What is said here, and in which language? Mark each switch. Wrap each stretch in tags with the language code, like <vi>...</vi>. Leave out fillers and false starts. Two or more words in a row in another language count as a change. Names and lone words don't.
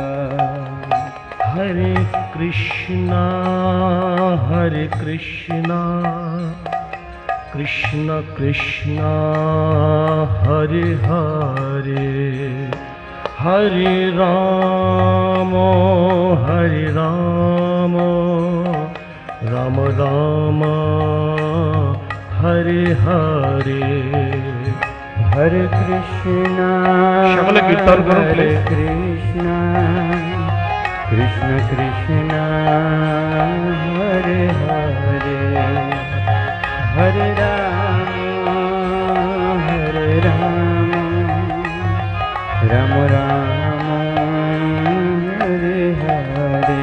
<sa>हरे कृष्ण कृष्ण कृष्ण हरे हरे हरे राम राम राम हरे हरे. हरे कृष्ण</sa> <bn>সকলে কীর্তন করুন</bn> <sa>Hare</sa> <bn>প্লিজ.</bn> <sa>कृष्ण कृष्ण कृष्ण हरे हरे हरे राम राम राम हरे हरे.</sa>